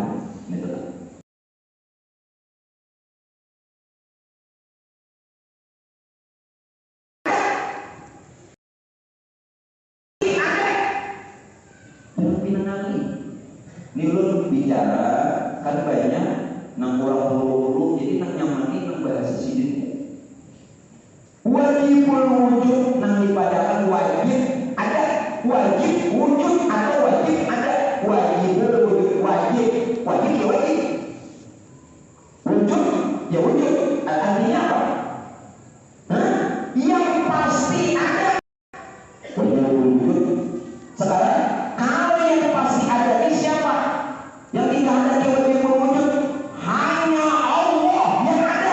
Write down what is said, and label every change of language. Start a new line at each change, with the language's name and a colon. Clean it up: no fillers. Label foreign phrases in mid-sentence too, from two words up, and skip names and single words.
Banjar: Gitu. Ini ulun bicara kan banyak nang orang hulu-hulu jadi nang nyamani nang bahasa sini.
Arabic: واجب الوجود
Banjar: nang dipadakan wajib ada, wajib wujud atau wajib ada.
Arabic: واجب الوجود
Indonesian: wajib ya wajib, wujud ya wujud. Artinya apa? Yang pasti ada.
Arabic: واجب الوجود.
Indonesian: Sekarang kalau yang pasti ada ini siapa? Yang tidak ada di
Arabic: واجب الوجود
Indonesian: hanya Allah yang ada.